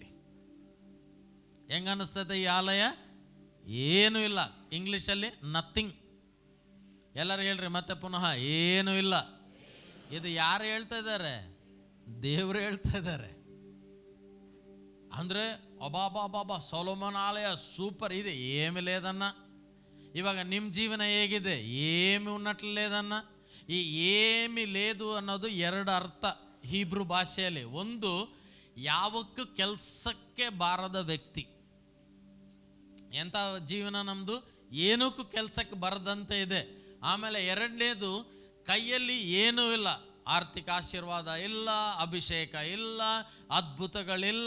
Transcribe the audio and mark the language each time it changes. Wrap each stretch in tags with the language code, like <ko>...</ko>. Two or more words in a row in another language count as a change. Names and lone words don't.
<kn>ಹೆಂಗ ಅನಿಸ್ತದೆ ಈ ಆಲಯ? ಏನೂ ಇಲ್ಲ. ಇಂಗ್ಲೀಷಲ್ಲಿ ನಥಿಂಗ್. ಎಲ್ಲರೂ ಹೇಳ್ರಿ ಮತ್ತೆ ಪುನಃ, ಏನೂ ಇಲ್ಲ. ಇದು ಯಾರು ಹೇಳ್ತಾ ಇದ್ದಾರೆ? ದೇವರು ಹೇಳ್ತಾ ಇದ್ದಾರೆ. ಅಂದರೆ ಅಬಾಬಾಬಾಬಾ ಸೊಲೊಮೋನ್ ಆಲಯ ಸೂಪರ್ ಇದೆ,</kn> <te>ఏమి లేదన్న.</te> <kn>ఇవాగ ನಿಮ್ಮ ಜೀವನ ಹೇಗಿದೆ?</kn> <te>ఏమి ఉన్నట్లేదన్న.</te> <kn>ಈ</kn> <te>ఏమి లేదు</te> <kn>ಅನ್ನೋದು ಎರಡು ಅರ್ಥ ಹೀಬ್ರೂ ಭಾಷೆಯಲ್ಲಿ. ಒಂದು, ಯಾವಕ್ಕೂ ಕೆಲಸಕ್ಕೆ ಬಾರದ ವ್ಯಕ್ತಿ. ಎಂಥ ಜೀವನ ನಮ್ಮದು? ಏನಕ್ಕೂ ಕೆಲಸಕ್ಕೆ ಬರದಂತೆ ಇದೆ. ಆಮೇಲೆ ಎರಡನೇದು, ಕೈಯಲ್ಲಿ ಏನೂ ಇಲ್ಲ, ಆರ್ಥಿಕ ಆಶೀರ್ವಾದ ಇಲ್ಲ, ಅಭಿಷೇಕ ಇಲ್ಲ, ಅದ್ಭುತಗಳಿಲ್ಲ.</kn>